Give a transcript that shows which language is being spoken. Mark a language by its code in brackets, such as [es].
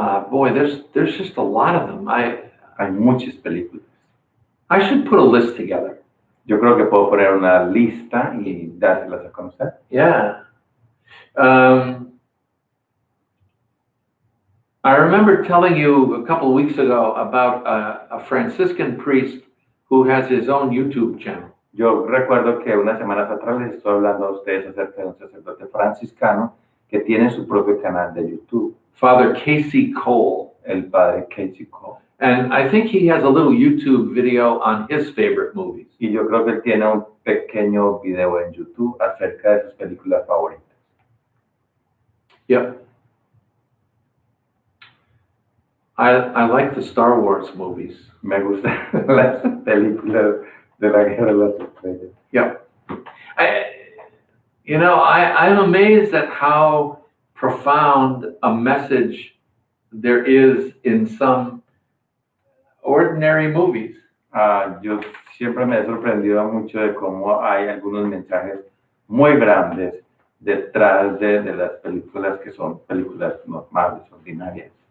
[en] Boy, there's just a lot of them. [es] Hay muchas películas. [en] I should put a list together. [es] Yo creo que puedo poner una lista y dárselas a conocer. [en] Yeah. I remember telling you a couple of weeks ago about a Franciscan priest who has his own YouTube channel. [es] Yo recuerdo que unas semanas atrás les estoy hablando a ustedes acerca de un sacerdote franciscano que tiene su propio canal de YouTube. [en] Father Casey Cole. [es] El padre Casey Cole. [en] And I think he has a little YouTube video on his favorite movies. [es] Y yo creo que él tiene un pequeño video en YouTube acerca de sus películas favoritas. [en] Yep. I like the Star Wars movies. [es] Me gustan las películas de la Guerra de las Estrellas. [en] Yep. I'm amazed at how profound a message there is in some ordinary movies. [es] Yo siempre me he sorprendido mucho de cómo hay algunos mensajes muy grandes detrás de las películas que son películas normales, ordinarias.